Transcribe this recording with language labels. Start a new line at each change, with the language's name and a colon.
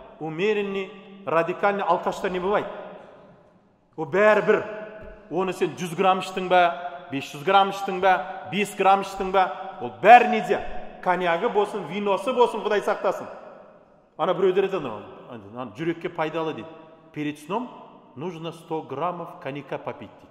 Russian: Умеренный, радикальный
Kazakh: алкаштар
Russian: не бывает.
Kazakh: О бәрі бір. Оны сен 100 грамм іштің ба, 500 грамм іштің ба, 5 грамм іштің ба, ол бәрі неде? Коньягі болсын, виносы болсын, Құдай сақтасын. Ана біреулер айтады, жүрекке пайдалы дейді.
Russian: Перед сном нужно 100 граммов коньяка попить.